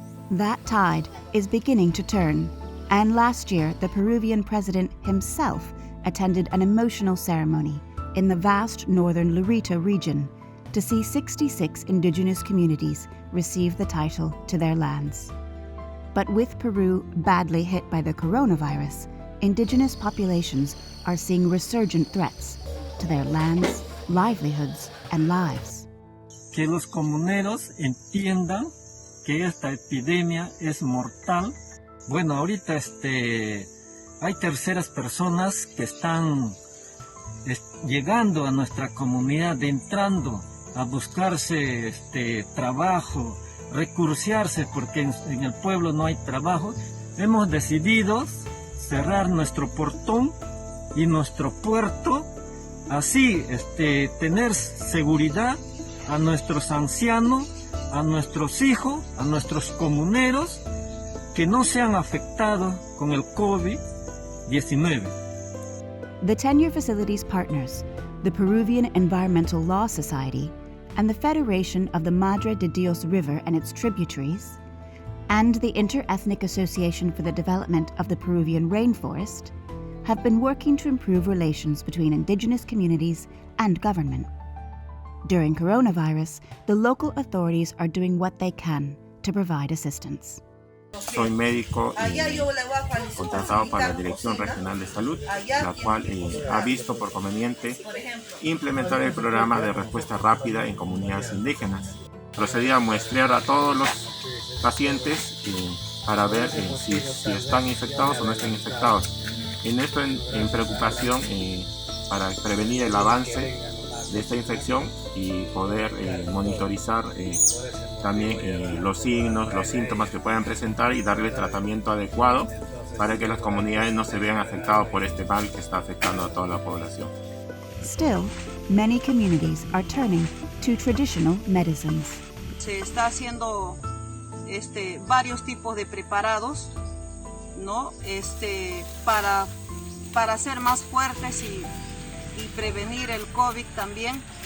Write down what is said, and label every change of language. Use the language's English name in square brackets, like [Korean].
[English] That tide is beginning to turn, and last year the Peruvian president himself attended an emotional ceremony in the vast northern Lurita region to see 66 indigenous communities receive the title to their lands. But with Peru badly hit by the coronavirus, indigenous populations are seeing resurgent threats to their lands, livelihoods, and lives. [Spanish] Que los comuneros entiendan que esta epidemia es mortal. Bueno, ahorita hay terceras personas que están llegando a nuestra comunidad, entrando a buscarse trabajo, recursearse porque en el pueblo no hay trabajo. Hemos decidido cerrar nuestro portón y nuestro puerto, así tener seguridad a nuestros ancianos, a nuestros hijos, a nuestros comuneros, que no sean afectados con el COVID-19. [English] The Tenure Facilities partners, the Peruvian Environmental Law Society, and the Federation of the Madre de Dios River and its tributaries, and the Inter-Ethnic Association for the Development of the Peruvian Rainforest, have been working to improve relations between indigenous communities and government. During coronavirus, the local authorities are doing what they can to provide assistance. [Spanish] Soy médico contratado para la Dirección Regional de Salud, la cual ha visto por conveniente implementar el programa de respuesta rápida en comunidades indígenas. Procedí a muestrear a todos los pacientes para ver si están infectados o no están infectados. En esto en preocupación para prevenir el avance de esta infección y poder monitorizar también los signos, los síntomas que puedan presentar y darle tratamiento adecuado para que las comunidades no se vean afectadas por este mal que está afectando a toda la población. [English] Still, many communities are turning to traditional medicines. [Spanish] Se está haciendo varios tipos de preparados, ¿no? Para ser más fuertes y prevenir el COVID también.